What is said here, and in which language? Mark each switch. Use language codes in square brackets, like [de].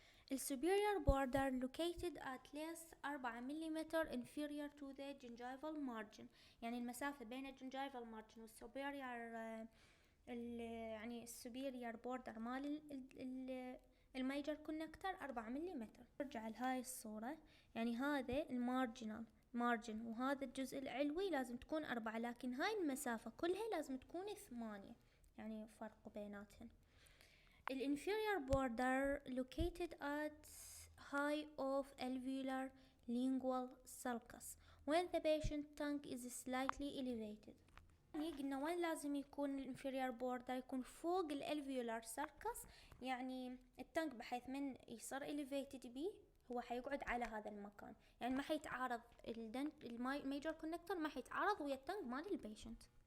[en] The superior border located at least 4 ملم inferior to the gingival margin، [ar] يعني المسافة بين الجنجايفال مارجن والسوبيريور يعني السوبيريور بوردر مال الميجر كونكتر 4 ملم. نرجع لهاي الصورة، يعني هذا المارجنال مارجن وهذا الجزء العلوي لازم تكون 4، لكن هاي المسافة كلها لازم تكون 8، يعني فرق بيناتهم. [en] الانفيريور border located at high of alveolar lingual sulcus when the patient tongue is slightly elevated. [ar] يعني قلنا وين لازم يكون الانفيريور border؟ يكون فوق الالفيولار سالكس، يعني التانك بحيث من يصير elevated بيه هو حيقعد على هذا المكان، يعني ما حيتعارض الميجر كونكتور، ما حيتعارض ويا التانك مال البيشنت.